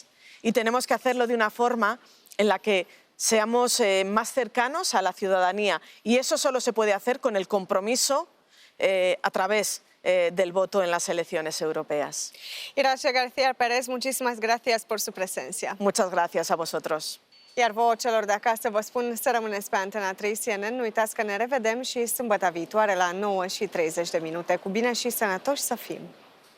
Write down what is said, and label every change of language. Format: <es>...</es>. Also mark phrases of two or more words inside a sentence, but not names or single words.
<es>Y tenemos que hacerlo de una forma en la que seamos más cercanos a la ciudadanía. Y eso solo se puede hacer con el compromiso a través del voto en las elecciones europeas. Irache García Pérez, muchísimas gracias por su presencia. Muchas gracias a vosotros.</es> <ro>Iar vouă celor de acasă vă spun să rămâneți pe Antena 3 CNN. Nu uitați că ne revedem și sâmbătă viitoare la 9:30. Cu bine și sănătoși să fim!</ro>